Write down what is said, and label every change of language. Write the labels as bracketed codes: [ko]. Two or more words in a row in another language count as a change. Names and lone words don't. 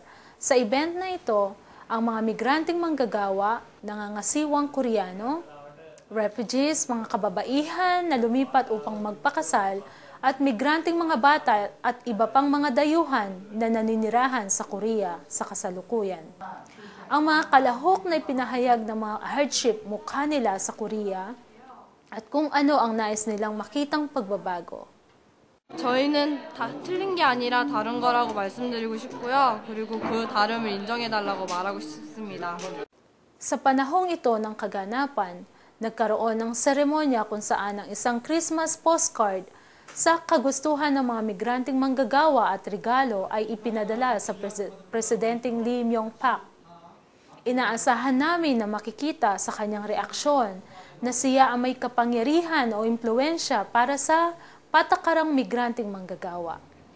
[tl] Sa event na ito, ang mga migranteng manggagawa, nangangasiwang Koreano, refugees, mga kababaihan na lumipat upang magpakasal, at migranteng mga bata at iba pang mga dayuhan na naninirahan sa Korea sa kasalukuyan. Ang mga kalahok na ipinahayag ng mga hardship mukha nila sa Korea at kung ano ang nais nilang makitang pagbabago. [ko] 저희는 다 틀린 게 아니라 다른 거라고 말씀드리고 싶고요. 그리고 그 다름을 인정해달라고 말하고 싶습니다. [tl] Sa panahong ito ng kaganapan, nagkaroon ng seremonya kung saan ang isang [en] Christmas postcard [tl] sa kagustuhan ng mga migranteng manggagawa at regalo ay ipinadala sa Presidenteng Lee Myung-pak. Inaasahan namin na makikita sa kanyang reaksyon na siya ang may kapangyarihan o impluwensya para sa patakarang migranteng manggagawa.